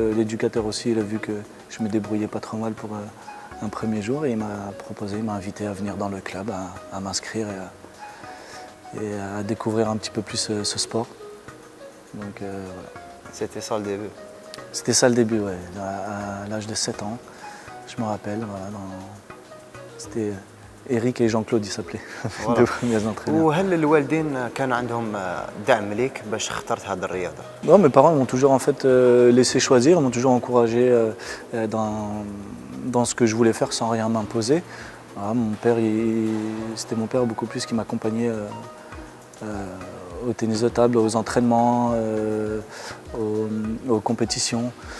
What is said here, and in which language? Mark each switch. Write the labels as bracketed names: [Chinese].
[French] L'éducateur aussi, il a vu que je me débrouillais pas trop mal pour un premier jour et il m'a invité à venir dans le club, à m'inscrire et à découvrir un petit peu plus ce sport. Donc voilà. C'était ça le début. C'était ça le début, ouais. À l'âge de 7 ans, je me rappelle. Voilà, c'était Eric et Jean-Claude, ils s'appelaient, les deux premiers entraîneurs. [Arabic] وهل الوالدين كان عندهم دعم ليك باش اخترت هذه الرياضة؟ [French] Non, mes parents m'ont toujours en fait laissé choisir, m'ont toujours encouragé dans ce que je voulais faire sans rien m'imposer. Voilà, mon père, c'était mon père beaucoup plus qui m'accompagnait au tennis de table, aux entraînements, aux compétitions.